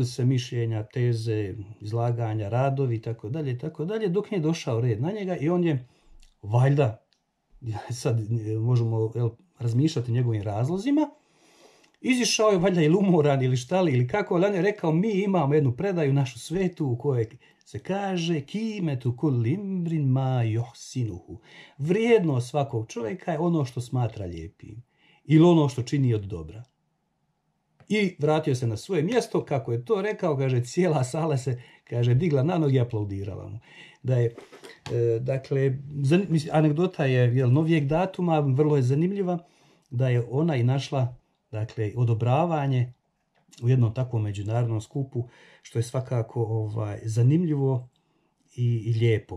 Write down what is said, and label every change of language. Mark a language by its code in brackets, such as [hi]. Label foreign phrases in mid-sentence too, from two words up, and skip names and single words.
[bs] se mišljenja, teze, izlaganja, radovi itd., dok nije došao red na njega i on je, valjda, sad možemo razmišljati o njegovim razlozima, izišao je valjda ili umoran ili štali ili kako, ali on je rekao, mi imamo jednu predaju našu svetu u kojoj se kaže [ar] قيمة كل امرئ ما يحسنه. [bs] Vrijednost svakog čovjeka je ono što smatra lijepim ili ono što čini od dobra. I vratio se na svoje mjesto, kako je to rekao, kaže, cijela sala se, kaže, digla na noge i aplaudirala mu. Da je, dakle, anegdota je novijeg datuma, vrlo je zanimljiva, da je ona i našla, dakle, odobravanje u jednom takvom međunarodnom skupu, što je svakako zanimljivo i lijepo.